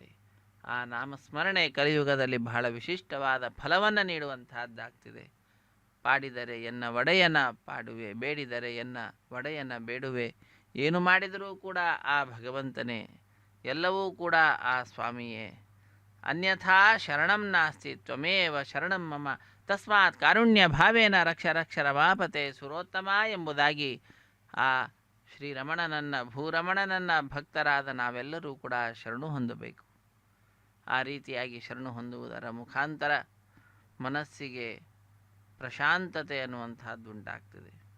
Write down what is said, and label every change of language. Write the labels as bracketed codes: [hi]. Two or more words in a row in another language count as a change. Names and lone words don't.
[kn] ಆ ನಾಮಸ್ಮರಣೆ ಕಲಿಯುಗದಲ್ಲಿ ಬಹಳ ವಿಶಿಷ್ಟವಾದ ಫಲವನ್ನು ನೀಡುವಂತಹದ್ದಾಗ್ತಿದೆ. ಪಾಡಿದರೆ ಎನ್ನ ಒಡೆಯನ ಪಾಡುವೆ, ಬೇಡಿದರೆ ಎನ್ನ ಒಡೆಯನ ಬೇಡುವೆ. ಏನು ಮಾಡಿದರೂ ಕೂಡ ಆ ಭಗವಂತನೇ, ಎಲ್ಲವೂ ಕೂಡ ಆ ಸ್ವಾಮಿಯೇ. [sa] ಅನ್ಯಥಾ ಶರಣಂ ನಾಸ್ತಿ ತ್ವಮೇವ ಶರಣಂ ಮಮ ತಸ್ಮಾತ್ ಕಾರುಣ್ಯ ಭಾವೇನ ರಕ್ಷ ರಕ್ಷ ರಮಾಪತೆ ಸುರೋತ್ತಮ [kn] ಎಂಬುದಾಗಿ ಆ ಶ್ರೀರಮಣನನ್ನ, ಭೂರಮಣನನ್ನ ಭಕ್ತರಾದ ನಾವೆಲ್ಲರೂ ಕೂಡ ಶರಣು ಹೊಂದಬೇಕು. ಆ ರೀತಿಯಾಗಿ ಶರಣು ಹೊಂದುವುದರ ಮುಖಾಂತರ ಮನಸ್ಸಿಗೆ ಪ್ರಶಾಂತತೆ ಅನ್ನುವಂತಹದ್ದು ಉಂಟಾಗ್ತದೆ.